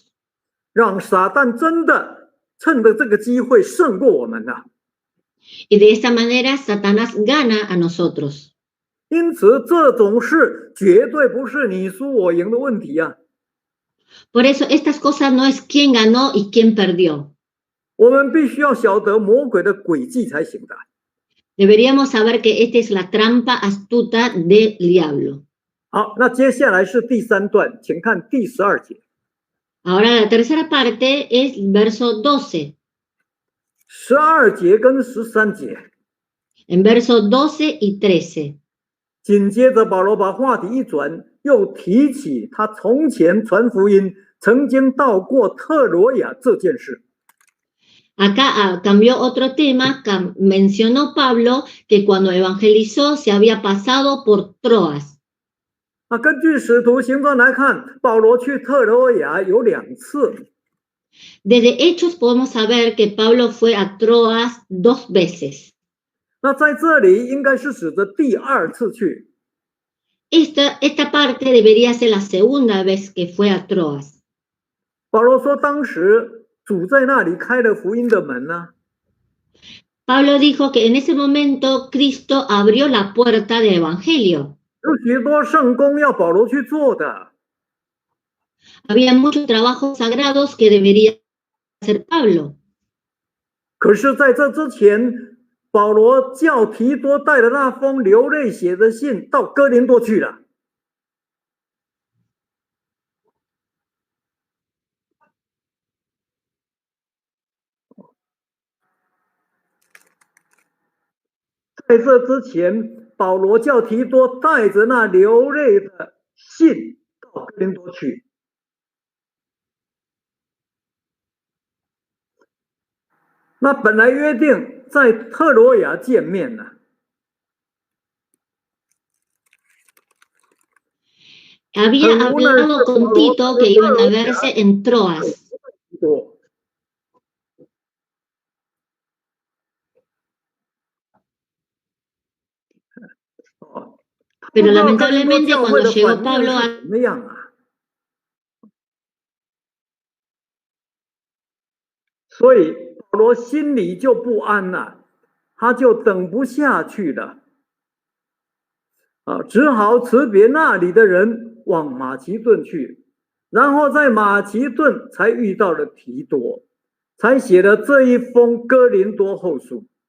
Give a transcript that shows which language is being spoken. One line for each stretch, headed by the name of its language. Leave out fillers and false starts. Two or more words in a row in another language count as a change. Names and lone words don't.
Chinese: 让撒旦真的趁着这个机会胜过我们了。
Spanish: Y de esa manera Satanás gana a nosotros.
Chinese: 因此，这种事绝对不是你输我赢的问题啊。
Spanish: Por eso estas cosas no es quién ganó y quién perdió.
Chinese: 我们必须要晓得魔鬼的诡计才行的。
Spanish: Deberíamos saber que esta es la trampa astuta del diablo.
Chinese: 好，那接下来是第3段，请看第12节。
Spanish: Ahora la tercera parte es verso 12.
Chinese: 12 节跟13节。
Spanish: En versos 12 y 13.
Chinese: 紧接着，保罗把话题一转，又提起他从前传福音曾经到过特罗亚这件事。
Spanish: Acá cambió otro tema, mencionó Pablo que cuando evangelizó se había pasado por Troas.
Chinese: 根据使徒行传来看，保罗去特罗亚有2次。
Spanish: Desde Hechos podemos saber que Pablo fue a Troas 2 veces.
Chinese: 那在这里应该是指的第2次去。
Spanish: Esta parte debería ser la segunda vez que fue a Troas.
Chinese: 保罗说，当时主在那里开了福音的门呢。
Spanish: Pablo dijo que en ese momento Cristo abrió la puerta del evangelio.
Chinese: 有许多圣工要保罗去做的。
Spanish: Había muchos trabajos sagrados que debería hacer Pablo.
Chinese: 可是在这之前，保罗叫提多带着那封流泪写的信到哥林多去了。在这之前，保罗叫提多带着那流泪的信到哥林多去。那本来约定在特罗亚见面呢。
Spanish: Había hablado con Tito que iban a verse en Troas. Pero lamentablemente cuando llegó Pablo a...
Chinese: 怎么样啊？所以保罗心里就不安了，他就等不下去了，只好辞别那里的人往马其顿去，然后在马其顿才遇到了提多，才写了这一封哥林多后书。